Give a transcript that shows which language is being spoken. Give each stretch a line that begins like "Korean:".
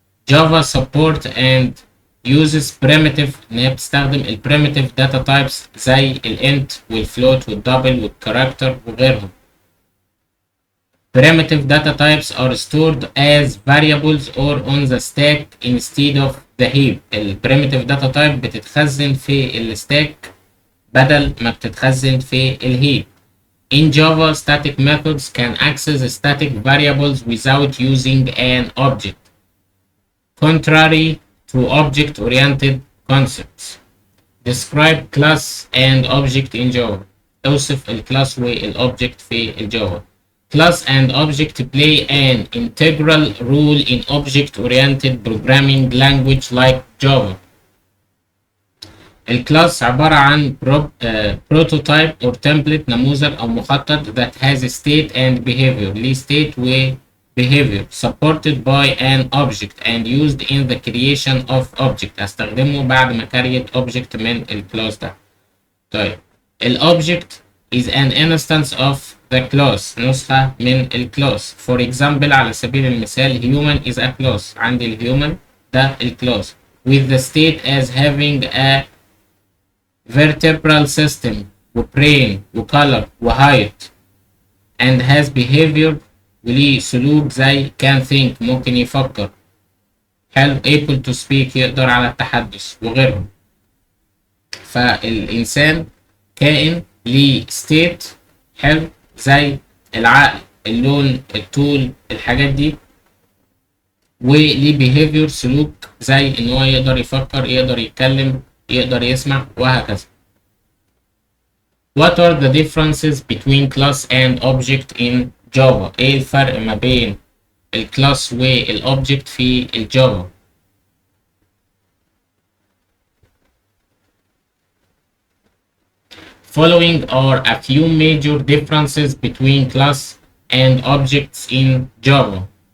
English: Java support and uses primitive،
Arabic: إن هي بتستخدم ال primitive data types زي ال int والfloat والdouble والcharacter وغيرهم.
English: Primitive data types are stored as variables or on the stack instead of the heap.
Arabic: ال primitive data type بتتخزن في الستاك بدل ما بتتخزن في الهيب.
English: In Java, static methods can access static variables without using an object, contrary to object-oriented concepts. Describe class and object in Java.
Arabic: اوصف الكلاس والobject في الجافا.
English: Class and object play an integral role in object-oriented programming language like Java.
Arabic: الكلاس عبارة عن
English: prototype or template،
Arabic: نموذج أو مخطط
English: that has state and behavior، ليه state و behavior supported by an object and used in the creation of object.
Arabic: هستخدمه بعد ما create object من الكلاس ده.
English: طيب الobject is an instance of the class،
Arabic: نسخة من الكلاس.
English: For example،
Arabic: على سبيل المثال
English: human is a class.
Arabic: عندي الهيومن ده الكلاس
English: with the state as having a vertebral system وbrain وcolor وheight and has behavior
Arabic: وليه سلوك زي
English: can think،
Arabic: ممكن يفكر. حلو.
English: able to speak،
Arabic: يقدر على التحدث وغيرهم. فالإنسان كائن ليه ستيت حلو زي العقل، اللون، الطول، الحاجات دي، وليه behavior سلوك زي إن هو يقدر يفكر، يقدر يتكلم، يقدر يسمع، وهكذا.
English: What are the differences between class and object in Java؟
Arabic: إيه الفرق ما بين الكلاس والأوبجكت في الجافا؟
English: Following are a few major differences between class and objects in Java.